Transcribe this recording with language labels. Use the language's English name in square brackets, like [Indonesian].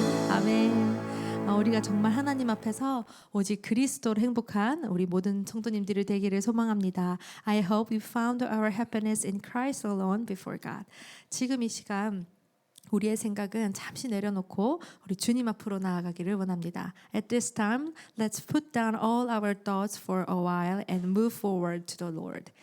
[Korean] 아멘. 우리가 정말 하나님 앞에서 오직 그리스도로 행복한 우리 모든 성도님들이 되기를 소망합니다. [English] I hope you found our happiness in Christ alone before God. [Korean] 지금 이 시간 우리의 생각은 잠시 내려놓고 우리 주님 앞으로 나아가기를 원합니다. [English] At this time, let's put down all our thoughts for a while and move forward to the Lord.